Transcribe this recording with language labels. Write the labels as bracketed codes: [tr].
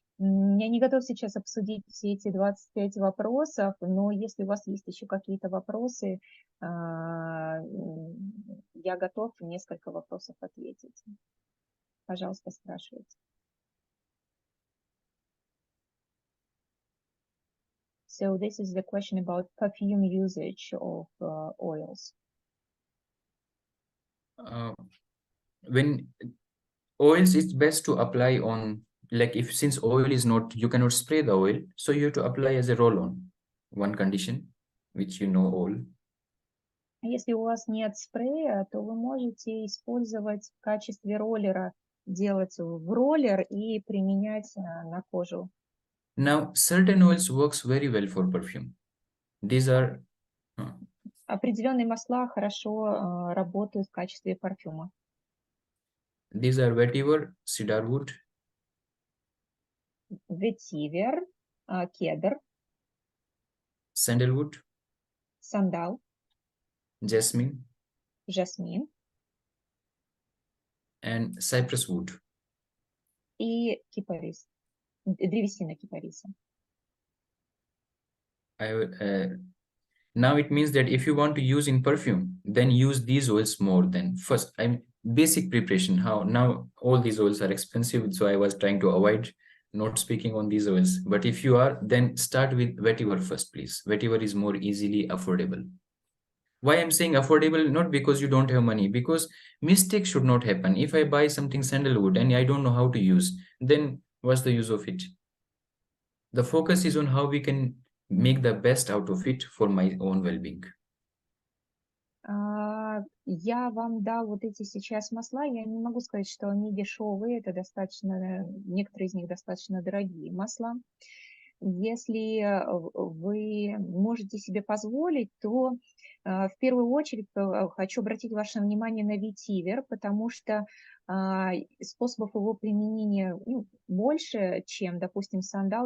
[ru] Я не готов сейчас обсудить все эти 25 вопросов, но если у вас есть еще какие-то вопросы, я готов несколько вопросов ответить. Пожалуйста, спрашивайте. [en] So this is the question about perfume usage of oils. When oils, it's best to apply on, like since oil is not, you cannot spray the oil, so you have to apply as a roll-on. One condition, which you know all. [ru] Если у вас нет спрея, то вы можете использовать в качестве роллера, делать в роллер и применять на кожу. [en] Now, certain oils works very well for perfume. These are... [ru] Определенные масла хорошо работают в качестве парфюма. [en] These are vetiver, cedarwood, [ru] ветивер, кедр, [en] sandalwood, [ru] сандал, [en] jasmine, [ru] жасмин [en] and cypress wood. [ru] И кипарис, древесина кипариса. [en] Now it means that if you want to use in perfume, then use these oils more than first. Basic preparation. How now all these oils are expensive, so I was trying to avoid not speaking on these oils. But if you are, then start with vetiver first, please. Vetiver is more easily affordable. Why I'm saying affordable? Not because you don't have money, because mistakes should not happen. If I buy something sandalwood and I don't know how to use, then what's the use of it? The focus is on how we can make the best out of it for my own well-being. [ru] Я вам дал вот эти сейчас масла, я не могу сказать, что они дешевые, это достаточно, некоторые из них достаточно дорогие масла. если вы можете себе позволить, то в первую очередь хочу обратить ваше внимание на ветивер, потому что способов его применения больше, чем, допустим, сандал.